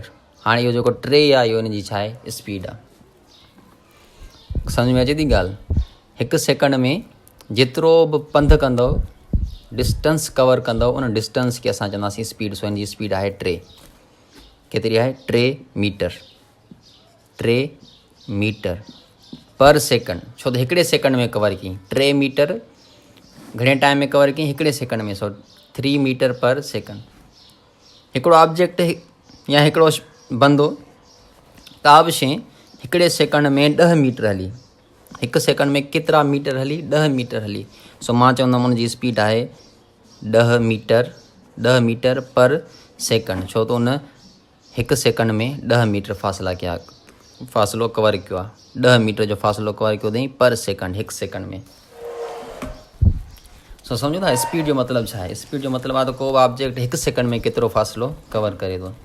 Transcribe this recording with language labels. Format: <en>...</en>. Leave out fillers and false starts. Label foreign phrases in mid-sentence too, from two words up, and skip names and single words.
<sd>हाणे इहो जेको 3 आहे, इहो हिनजी छा आहे? स्पीड आहे। सम्झ में अचे थी ॻाल्हि? हिकु सेकंड में जेतिरो बि पंधु कंदव,</sd> <en>distance cover</en> <sd>कंदव, उन डिस्टेंस खे असां चवंदासीं स्पीड। सो हिनजी स्पीड आहे 3। केतिरी आहे? 3 मीटर।</sd> <en>3 meter per second.</en> <sd>छो त हिकिड़े सेकंड में कवर कयईं। 3 मीटर घणे टाइम में कवर कयईं? हिकिड़े सेकंड में। सो</sd> <en>3 meter per second.</en> <sd>हिकिड़ो ऑब्जेक्ट या हिकिड़ो बंदो, का बि शइ हिकिड़े सेकंड में 10 मीटर हली। हिकु सेकंड में केतिरा मीटर हली? 10 मीटर हली। सो मां चवंदुमि हुनजी स्पीड आहे 10 मीटर।</sd> <en>10 meter per second.</en> <sd>छो त उन हिकु सेकंड में 10 मीटर फ़ासिलो कवर कयो आहे। 10 मीटर जो फ़ासिलो कवर कयो अथई</sd> <en>per second,</en> <sd>हिकु सेकंड में। सो सम्झो था स्पीड जो मतिलबु छा आहे? स्पीड जो मतिलबु आहे त को बि ऑब्जेक्ट हिकु सेकंड में केतिरो फ़ासिलो कवर करे थो।</sd>